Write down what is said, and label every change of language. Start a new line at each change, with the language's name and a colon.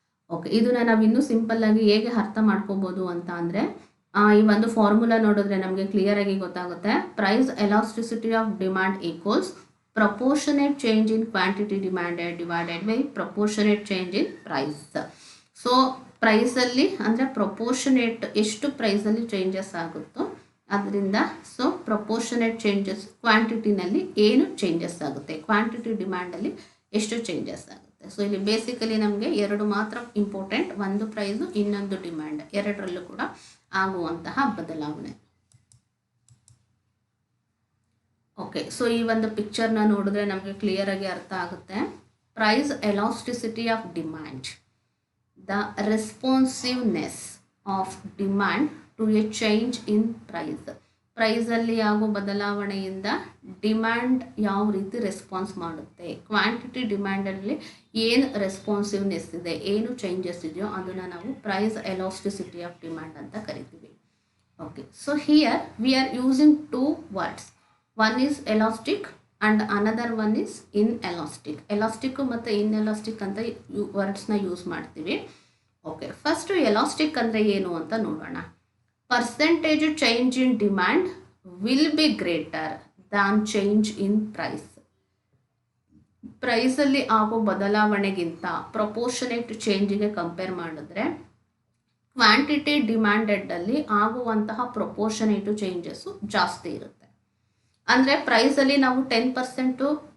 Kannada: Okay, ಇದನ್ನ ನಾವು ಇನ್ನೂ ಸಿಂಪಲ್ ಆಗಿ ಹೇಗೆ ಅರ್ಥ ಮಾಡ್ಕೋಬೋದು ಅಂತ ಅಂದರೆ ಈ ಒಂದು ಫಾರ್ಮುಲಾ ನೋಡಿದ್ರೆ ನಮಗೆ ಕ್ಲಿಯರ್ ಆಗಿ ಗೊತ್ತಾಗುತ್ತೆ.
English: Price elasticity of demand equals proportionate change in quantity demanded divided by proportionate change in price.
Kannada: So ಪ್ರೈಸಲ್ಲಿ ಅಂದರೆ ಪ್ರಪೋರ್ಷನೇಟ್ ಎಷ್ಟು ಪ್ರೈಸಲ್ಲಿ ಚೇಂಜಸ್ ಆಗುತ್ತೋ ಅದರಿಂದ ಸೊ ಪ್ರಪೋರ್ಷನೇಟ್ ಚೇಂಜಸ್ ಕ್ವಾಂಟಿಟಿನಲ್ಲಿ ಏನು ಚೇಂಜಸ್ ಆಗುತ್ತೆ, ಕ್ವಾಂಟಿಟಿ ಡಿಮ್ಯಾಂಡಲ್ಲಿ ಎಷ್ಟು ಚೇಂಜಸ್ ಆಗುತ್ತೆ. ಸೊ ಇಲ್ಲಿ ಬೇಸಿಕಲಿ ನಮಗೆ ಎರಡು ಮಾತ್ರ ಇಂಪಾರ್ಟೆಂಟ್, ಒಂದು ಪ್ರೈಸು ಇನ್ನೊಂದು ಡಿಮ್ಯಾಂಡ್, ಎರಡರಲ್ಲೂ ಕೂಡ ಆಗುವಂತಹ ಬದಲಾವಣೆ. ಓಕೆ, ಸೊ ಈ ಒಂದು ಪಿಕ್ಚರ್ನ ನೋಡಿದ್ರೆ ನಮಗೆ ಕ್ಲಿಯರ್ ಆಗಿ ಅರ್ಥ ಆಗುತ್ತೆ.
English: Price elasticity of demand, the responsiveness of demand to a change in price.
Kannada: ಪ್ರೈಸಲ್ಲಿ ಆಗೋ ಬದಲಾವಣೆಯಿಂದ ಡಿಮ್ಯಾಂಡ್ ಯಾವ ರೀತಿ ರೆಸ್ಪಾನ್ಸ್ ಮಾಡುತ್ತೆ, ಕ್ವಾಂಟಿಟಿ ಡಿಮ್ಯಾಂಡಲ್ಲಿ ಏನು ರೆಸ್ಪಾನ್ಸಿವ್ನೆಸ್ ಇದೆ, ಏನು ಚೇಂಜಸ್ ಇದೆಯೋ ಅದನ್ನು ನಾವು ಪ್ರೈಸ್ ಎಲಾಸ್ಟಿಸಿಟಿ ಆಫ್ ಡಿಮ್ಯಾಂಡ್ ಅಂತ ಕರಿತೀವಿ.
English: Okay, so here we are using 2 words. One is elastic and another one is inelastic.
Kannada: Elastic ಮತ್ತು ಇನ್ಎಲಾಸ್ಟಿಕ್ ಅಂತ ವರ್ಡ್ಸ್ನ ಯೂಸ್ ಮಾಡ್ತೀವಿ.
English: okay, first
Kannada: ಎಲಾಸ್ಟಿಕ್ ಅಂದರೆ ಏನು ಅಂತ ನೋಡೋಣ.
English: Percentage change in demand will be greater than change in price.
Kannada: ಪ್ರೈಸಲ್ಲಿ ಆಗೋ ಬದಲಾವಣೆಗಿಂತ proportionate ಚೇಂಜಿಗೆ compare ಮಾಡಿದ್ರೆ ಕ್ವಾಂಟಿಟಿ ಡಿಮ್ಯಾಂಡೆಡಲ್ಲಿ ಆಗುವಂತಹ ಪ್ರಪೋರ್ಷನೇಟು ಚೇಂಜಸ್ಸು ಜಾಸ್ತಿ ಇರುತ್ತೆ. ಅಂದರೆ ಪ್ರೈಸಲ್ಲಿ ನಾವು 10%